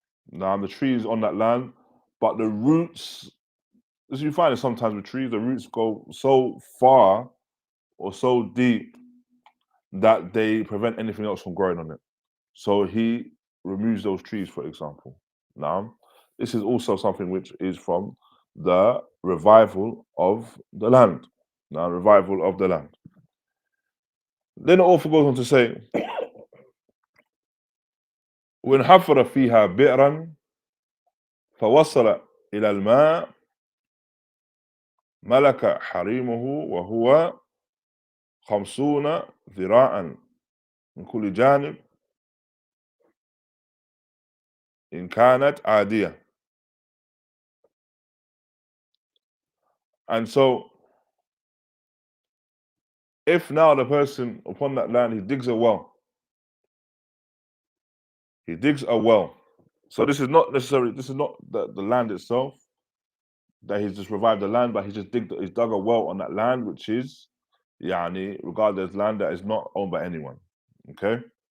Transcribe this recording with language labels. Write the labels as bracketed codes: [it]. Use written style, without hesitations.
[en] Now the tree is on that land, but the roots, as you find it sometimes with trees, the roots go so far or so deep that they prevent anything else from growing on it. So he removes those trees, for example. Now, this is also something which is from the revival of the land. Now, revival of the land. Then the author goes on to say, [ar] وإن حفر فيها بئرا فوصل إلى الماء ملك حريمه وهو 50 ذراعا من كل جانب إن كانت عادية. [en] And so, if now the person upon that land, he digs a well. He digs a well. So this is not necessarily, this is not the land itself, that he's just revived the land, but he's dug a well on that land, which is, regarded as land that is not owned by anyone. Okay?